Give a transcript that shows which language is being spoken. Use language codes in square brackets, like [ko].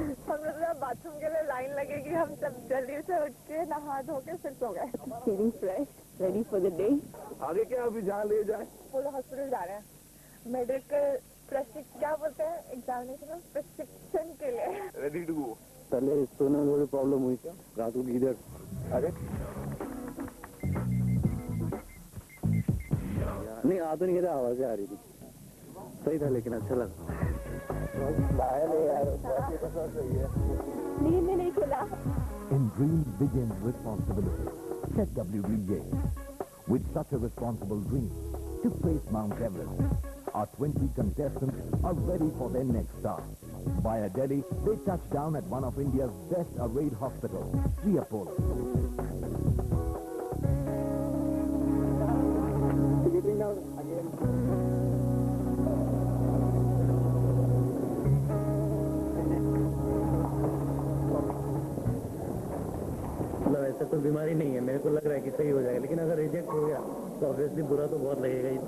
[hi] हम लोग बाथरूम के लिए लाइन लगेगी. हम सब जल्दी से उठ के नहा धो के फिर सो गए. [en] Feeling fresh, ready for the day. [hi] आगे क्या अभी जहाँ ले जाए? पूरा हॉस्पिटल जा रहे हैं. मेडिकल क्या बोलते हैं एग्जामिनेशन प्रशिक्षण के लिए. [en] Ready to go. [hi] पहले सोने में थोड़ी प्रॉब्लम हुई क्या रात को इधर अरे नहीं आ तो नहीं रहा आवाज़ें आ रही थी सही था लेकिन अच्छा लगा नींद में नहीं खुला. [en] In dreams begins responsibility, said WBJ. With such a responsible dream, to face Mount Everest, our 20 contestants are ready for their next start. Via Delhi, they touch down at one of India's best arrayed hospitals, the Apollo. [hi] मतलब ऐसा कोई बीमारी नहीं है. मेरे को लग रहा है कि सही हो जाएगा, लेकिन अगर रिजेक्ट हो गया तो ऑब्वियसली बुरा तो बहुत लगेगा ही.